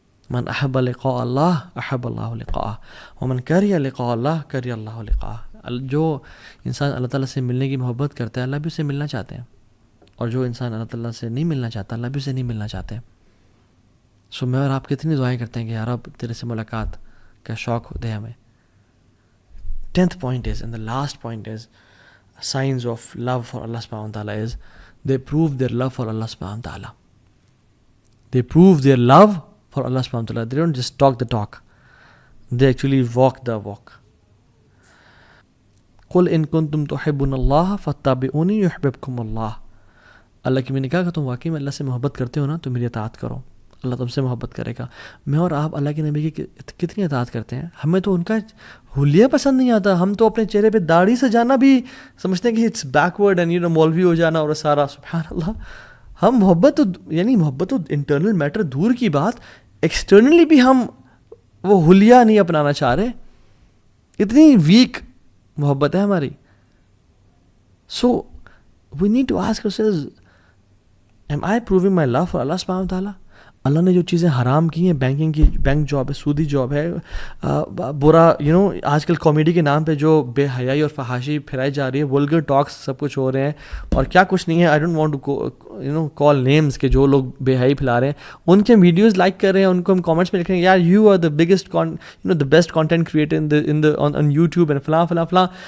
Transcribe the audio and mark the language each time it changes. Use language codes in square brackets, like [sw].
[ar] من احب لقاء اللہ احب اللہ لقاءہ ومن کرہ لقاء اللہ کرہ اللہ لقاءہ. [ur] جو انسان اللہ تعالیٰ سے ملنے کی محبت کرتا ہے، اللہ بھی اسے ملنا چاہتے ہیں. اور جو انسان اللہ تعالیٰ سے نہیں ملنا چاہتا، اللہ بھی اسے نہیں ملنا چاہتے. سو میں اور آپ کتنی دعائیں کرتے ہیں کہ یا رب تیرے سے ملاقات کا شوق دے ہمیں. [en] 10th point is, and the last point is, signs of love for Allah subhanahu wa ta'ala is they prove their love for Allah subhanahu wa ta'ala. They prove their love for Allah subhanahu wa ta'ala. They don't just talk the talk, they actually walk the walk. [ar] قُلْ إِن كُنْتُمْ تُحِبُّونَ اللَّهَ فَاتَّبِعُونِي يُحْبِبْكُمُ اللَّهُ. [ur] اللہ کی میں نے کہا کہ تم واقعی میں اللہ سے محبت کرتے ہو نا تو میری اطاعت کرو، اللہ تم سے محبت کرے گا. میں اور آپ اللہ کے نبی کی کتنی اطاعت کرتے ہیں. ہمیں تو ان کا حلیہ پسند نہیں آتا. ہم تو اپنے چہرے پہ داڑھی سے جانا بھی سمجھتے ہیں کہ [en] it's backward [ur] اینڈ مولوی ہو جانا اور سارا. سبحان اللہ. ہم محبت تو انٹرنل میٹر دور کی بات، ایکسٹرنلی بھی ہم وہ حلیہ نہیں اپنانا چاہ رہے. اتنی ویک محبت ہے ہماری. [en] So we need to ask ourselves, am I proving my love for Allah subhanahu wa ta'ala? [ur] اللہ نے جو چیزیں حرام کی ہیں، بینکنگ کی، بینک جاب ہے، سودی جاب ہے، برا آج کل کامیڈی کے نام پہ جو بے حیائی اور فحاشی پھیلائی جا رہی ہے، ولگر ٹاکس سب کچھ ہو رہے ہیں اور کیا کچھ نہیں ہے. [en] I don't want to call names [ur] کہ جو لوگ بے حیائی پھیلا رہے ہیں ان کے ویڈیوز لائک کر رہے ہیں، ان کو ہم کامنٹس میں لکھ رہے ہیں یار [en] you are the biggest the best content creator on YouTube and [ur] فلاں فلاں فلاں.